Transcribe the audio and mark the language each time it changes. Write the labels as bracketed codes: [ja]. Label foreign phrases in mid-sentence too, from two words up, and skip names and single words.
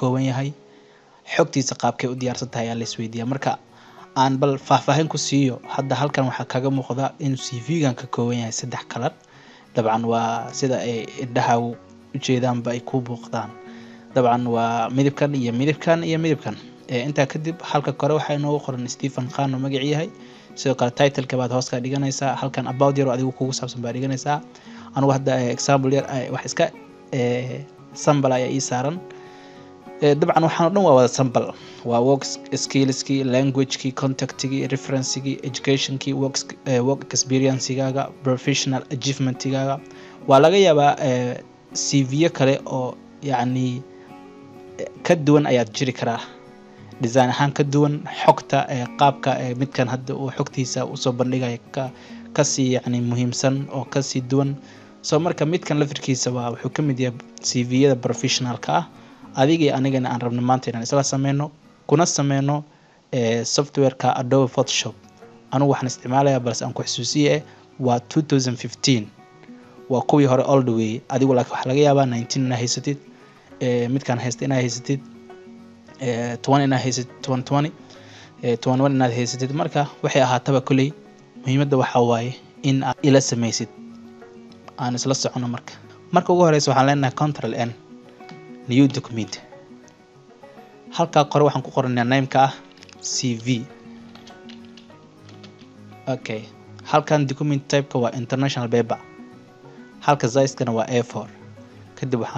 [so] kooban yahay xogtiisa qaabkay u diyaarsan tahay ayaa la isweydiiyaa marka aan bal faahfaahin ku siiyo hadda halkan waxaa kaga muuqda in CV-gan ka kooban yahay 3 color dabcan waa sida ay indhaha u jeedaanba ay ku buuqdaan dabcan waa midabkan iyo midabkan iyo midabkan inta kadib halka kore waxa inoo qoran Stephen Khan oo magac yahay sidoo kale title-ka baad hoos ka dhiganaysaa halkan about yar adigu kugu saabsan baad dhiganaysaa anigu hadda example yar wax iska sample ayaa ii saaran dabcan waxaan dhan waa wada sample waa [en] work skills-ki [so] language-ki contact-ki reference-ki education-ki [en] work experience-gaaga professional achievement-gaaga [so] waa laga yaabaa CV kale oo yacni ka duwan ayaad jiri karaa design ahaan ka duwan xogta qaabka midkan hadda uu xogtiisa u soo bandhigay ka sii yacni muhiimsan oo ka sii duwan soo marka midkan lafirkiisa waa wuxuu ka mid yahay CV-yada professional-ka ah adiga iyo anigana aan rabno maanta inaan isla sameyno kuna sameyno software-ka Adobe Photoshop anigu waxaan isticmaalayaa balse aan ku xasuusiye waa 2015 waa kuwii hore [en] all the way [so] adigu laakiin waxa laga yaabaa 19 ina haysatid midkan haysta ina haysatid 20 ina haysatid 2020 21 ina haysatid marka waxay ahaataba kulay muhiimadda waxa waaye in aad ila sameysid aan isla socono marka ugu horeysa waxaan leenahay [en] control n new document [so] halka qore waxaan ku qoranayaa name-ka ah CV okay halkan [en] document type-ka [so] waa [en] international paper [so] halka size-kana waa A4 kadib waxaan